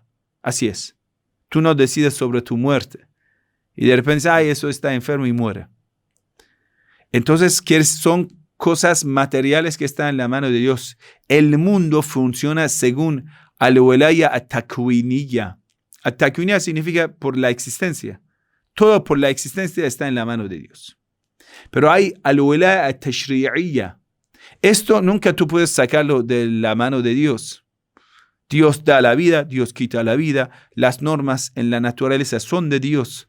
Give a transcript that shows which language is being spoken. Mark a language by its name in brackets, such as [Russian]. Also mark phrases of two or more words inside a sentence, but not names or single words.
[Spanish] Así es. Tú no decides sobre tu muerte. Y de repente, eso está enfermo y muere. Entonces, son cosas materiales que están en la mano de Dios. El mundo funciona según [Arabic] الولاية التكوينية. [Spanish] At-takwiniyya significa por la existencia. Todo por la existencia está en la mano de Dios. Pero hay [Arabic] الولاية التشريعية. [Spanish] Esto nunca tú puedes sacarlo de la mano de Dios. Dios da la vida, Dios quita la vida. Las normas en la naturaleza son de Dios.